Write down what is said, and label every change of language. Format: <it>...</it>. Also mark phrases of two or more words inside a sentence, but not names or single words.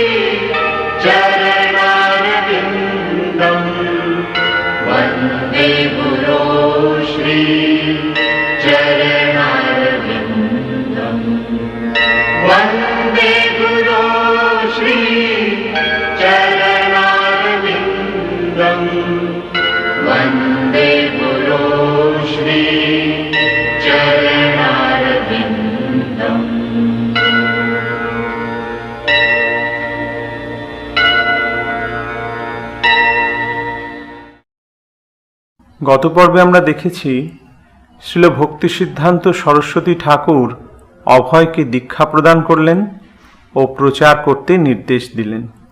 <sa>चरणारविन्दम् वन्दे गुरो श्री चरणारविन्दम् वन्दे गुरो श्री चरणारविन्दम् वन्दे गुरो श्री चरणारविन्दम्।</sa> <bn>গত পর্বে আমরা দেখেছি শ্রীল ভক্তি সিদ্ধান্ত সরস্বতী ঠাকুর অভয়কে দীক্ষা প্রদান করলেন ও প্রচার করতে নির্দেশ দিলেন।</bn>